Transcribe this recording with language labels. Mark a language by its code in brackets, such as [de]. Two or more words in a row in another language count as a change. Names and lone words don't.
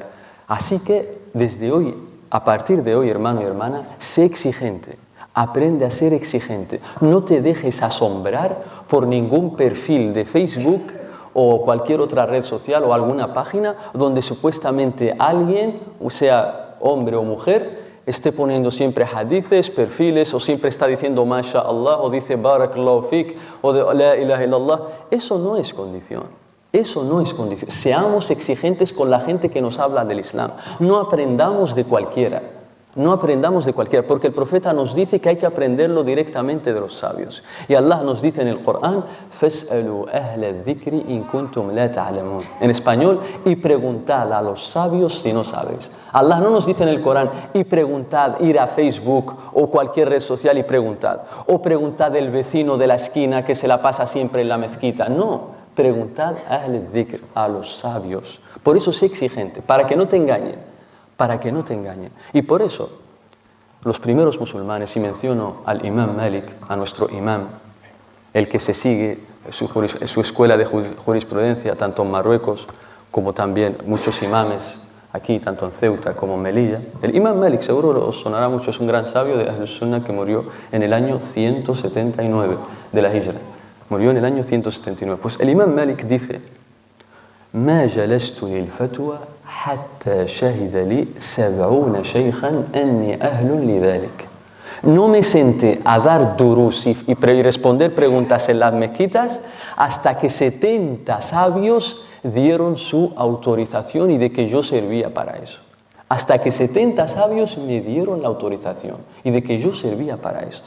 [es] Así que desde hoy, a partir de hoy, hermano y hermana, sé exigente, aprende a ser exigente, no te dejes asombrar por ningún perfil de Facebook o cualquier otra red social o alguna página donde supuestamente alguien, o sea hombre o mujer, esté poniendo siempre hadices, perfiles, o siempre está diciendo [ar] ما شاء الله, [es] o dice [ar] بارك الله فيك, [es] o de [ar] لا إله إلا الله. [es] Eso no es condición. Eso no es condición. Seamos exigentes con la gente que nos habla del Islam. No aprendamos de cualquiera. No aprendamos de cualquiera, porque el profeta nos dice que hay que aprenderlo directamente de los sabios. Y Allah nos dice en el Corán, [ar] فَاسْأَلُوا أَهْلَ الذِّكْرِ إِن كُنْتُمْ لَا تَعْلَمُونَ. [es] En español, y preguntad a los sabios si no sabéis. Allah no nos dice en el Corán, y preguntad, ir a Facebook o cualquier red social y preguntad. O preguntad del vecino de la esquina que se la pasa siempre en la mezquita. No, preguntad a [ar] أهل الذكر, [es] a los sabios. Por eso sé exigente, para que no te engañen. Para que no te engañen. Y por eso, los primeros musulmanes, y menciono al imam Malik, a nuestro imam, el que se sigue su escuela de jurisprudencia, tanto en Marruecos como también muchos imames aquí, tanto en Ceuta como en Melilla. El Imam Malik, seguro os sonará mucho, es un gran sabio de [ar] أهل السنة [es] que murió en el año 179 de la Hijra. Murió en el año 179. Pues el Imam Malik dice: [ar] ما جلست للفتوى حتى شهد لي 70 شيخا أني أهل لذلك. [es] No me senté a dar durús y responder preguntas en las mezquitas hasta que 70 sabios dieron su autorización y de que yo servía para eso. Hasta que 70 sabios me dieron la autorización y de que yo servía para esto.